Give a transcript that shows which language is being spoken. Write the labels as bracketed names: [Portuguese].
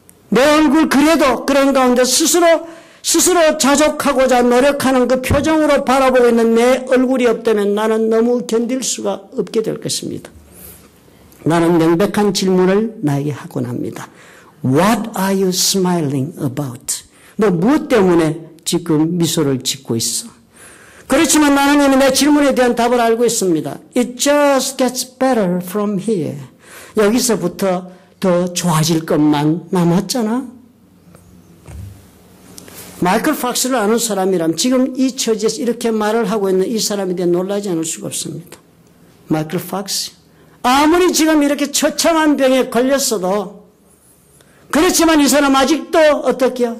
[Korean] 내 얼굴 그래도 그런 가운데 스스로 자족하고자 노력하는 그 표정으로 바라보고 있는 내 얼굴이 없다면 나는 너무 견딜 수가 없게 될 것입니다. 나는 명백한 질문을 나에게 하곤 합니다. [English] What are you smiling about? [Korean] 너 무엇 때문에 지금 미소를 짓고 있어? 그렇지만 나는 이미 내 질문에 대한 답을 알고 있습니다. [English] It just gets better from here. [Korean] 여기서부터 더 좋아질 것만 남았잖아. 마이클 팍스를 아는 사람이라면 지금 이 처지에서 이렇게 말을 하고 있는 이 사람에 대해 놀라지 않을 수가 없습니다. 마이클 팍스. 아무리 지금 이렇게 처참한 병에 걸렸어도 그렇지만 이 사람 아직도 어떻게요?